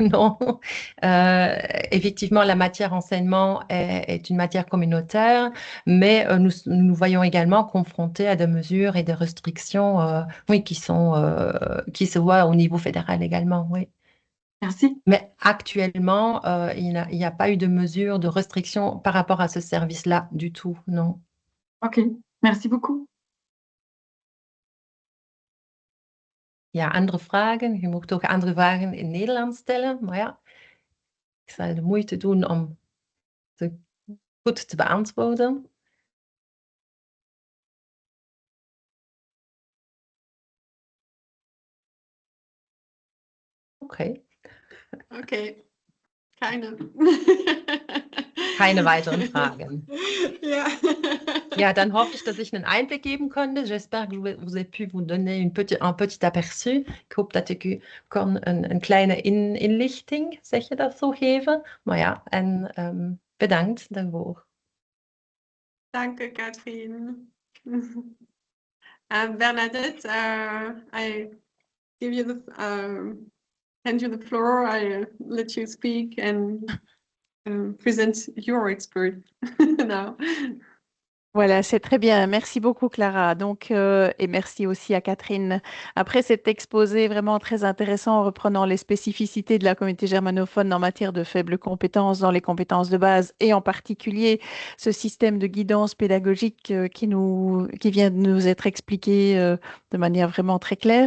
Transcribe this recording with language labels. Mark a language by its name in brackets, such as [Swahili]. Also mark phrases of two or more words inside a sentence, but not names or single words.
[French] Non, effectivement, la matière enseignement est une matière communautaire, mais nous voyons également confrontés à des mesures et des restrictions, oui, qui se voient au niveau fédéral également, oui. Merci. Mais actuellement, il n'y a pas eu de mesures de restriction par rapport à ce service-là du tout, non. Ok, merci beaucoup. [Dutch] Ja, andere vragen. Je mocht ook andere vragen in Nederlands stellen, maar ja, ik zal de moeite doen om ze goed te beantwoorden. [German] Okay. Okay, keine. Keine weiteren Fragen. Ja. Ja, dann hoffe ich, dass ich einen Einblick geben konnte. [French] J'espère que vous ai pu vous donner un petit aperçu. [Dutch] Ik hoop dat ik u kon een kleine inlichting, zeg je dat zo, geven. Maar ja, en bedankt daarvoor. [German] Danke, Kathrin. [English] Bernadette, I give you hand you the floor. I let you speak and present your expert now. [French] Voilà, c'est très bien. Merci beaucoup, Clara. Donc, et merci aussi à Catherine. Après cet exposé vraiment très intéressant, reprenant les spécificités de la communauté germanophone en matière de faibles compétences dans les compétences de base, et en particulier ce système de guidance pédagogique qui vient de nous être expliqué de manière vraiment très claire.